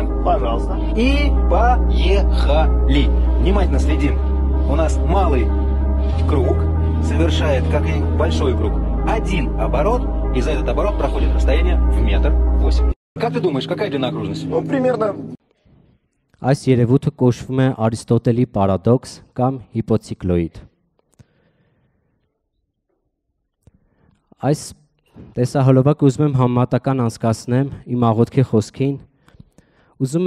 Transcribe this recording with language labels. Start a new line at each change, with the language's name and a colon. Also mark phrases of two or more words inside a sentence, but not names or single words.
Russian: Пожалуйста. И поехали. Внимательно следим. У нас малый круг совершает, как и большой круг, один оборот, и за этот оборот проходит расстояние в 1,80 м. Как ты думаешь, какая длина окружности? Ну, примерно.
Armenian: Այս երևույթը կոչվում է Արիստոտելի պարադոքս կամ հիպոցիկլոիդ։ Այս տեսահոլովակը ուզում եմ համեմատական անցկացնեմ իմ աղոթքի խոսքին։ Ուզում